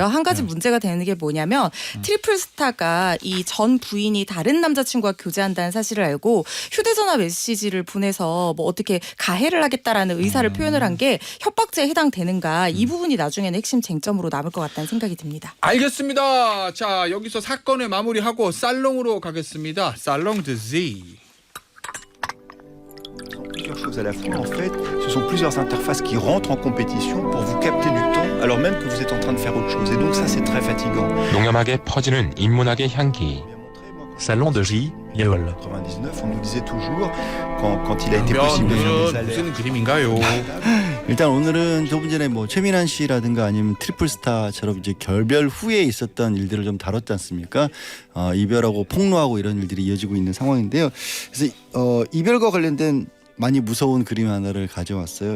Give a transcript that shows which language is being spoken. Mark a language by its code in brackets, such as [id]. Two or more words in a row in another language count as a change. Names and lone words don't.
[ko] 한 가지 문제가 되는 게 뭐냐면 트리플 스타가 이 전 부인이 다른 남자친구와 교제한다는 사실을 알고 휴대전화 메시지를 보내서 뭐 어떻게 가해를 하겠다라는 의사를 표현을 한 게 협박죄에 해당되는가 이 부분이 나중에는 핵심 쟁점으로 남을 것 같다는 생각이 듭니다. 알겠습니다. 자, 여기서 사건을 마무리하고 살롱으로 가겠습니다. 살롱 드 Z. [fr] Plusieurs choses à la fois en fait, ce sont plusieurs interfaces qui rentrent en compétition pour vous capter du temps alors même que vous êtes en train de faire autre chose et donc ça c'est très fatigant. [ko] 농염하게 퍼지는 인문학의 향기. [fr] Salon de J, Yol. 99, on nous disait toujours quand il a été possible de faire des [ko] 무슨 [fr] alertes. [ko] 그림인가요? 일단 오늘은 조금 전에 뭐 최민환 씨라든가 아니면 트리플스타처럼 이제 결별 후에 있었던 일들을 좀 다뤘지 않습니까? 이별하고 폭로하고 이런 일들이 이어지고 있는 상황인데요. 그래서 이별과 관련된 많이 무서운 그림 하나를 가져왔어요.